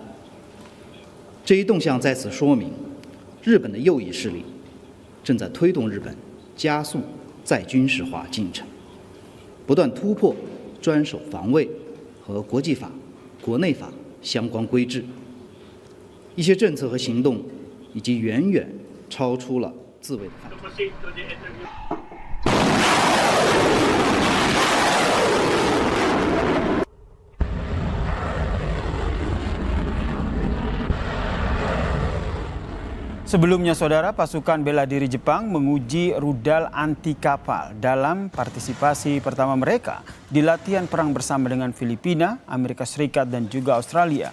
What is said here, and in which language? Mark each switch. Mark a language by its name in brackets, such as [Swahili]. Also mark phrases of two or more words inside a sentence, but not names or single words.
[Chinese] 这一动向在此说明，日本的右翼势力正在推动日本加速再军事化进程，不断突破专守防卫和国际法、国内法相关规制。一些政策和行动已经远远超出了自卫的范畴。 [Indonesian] Sebelumnya, saudara, pasukan bela diri Jepang menguji rudal anti kapal dalam partisipasi pertama mereka di latihan perang bersama dengan Filipina, Amerika Serikat, dan juga Australia.